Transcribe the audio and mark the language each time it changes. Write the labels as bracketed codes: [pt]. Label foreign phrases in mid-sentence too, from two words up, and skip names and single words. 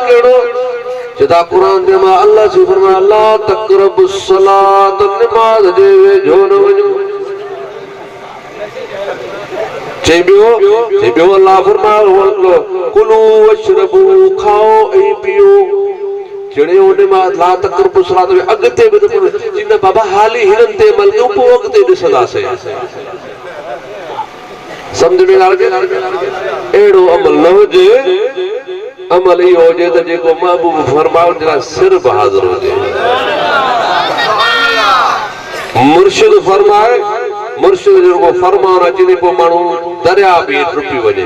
[sd] कहिड़ो चए था क़ुरान ते अमल, अल्लाह जी फरमाया [ar] لا تقربوا الصلاة, [sd] नमाज़ जे वेझो न वञो। चई ॿियो अल्लाह फरमायो [ar] كلوا واشربوا, [sd] खाओ ऐं पियो। जड़े ओने मां [ar] لا تقربوا الصلاة [sd] में अॻिते बि जिन बाबा हाली हिननि ते अमल कयूं पोइ अॻिते ॾिसंदासीं। सम्झ में अहिड़ो अमल न हुजे, अमल इहो हुजे त जेको महबूब फरमायो जरा सिर बहादुर हुजे। मुर्शिद फरमाए, मुर्शिद जो फरमान अचे पोइ माण्हू दरिया बि डुबी वञे।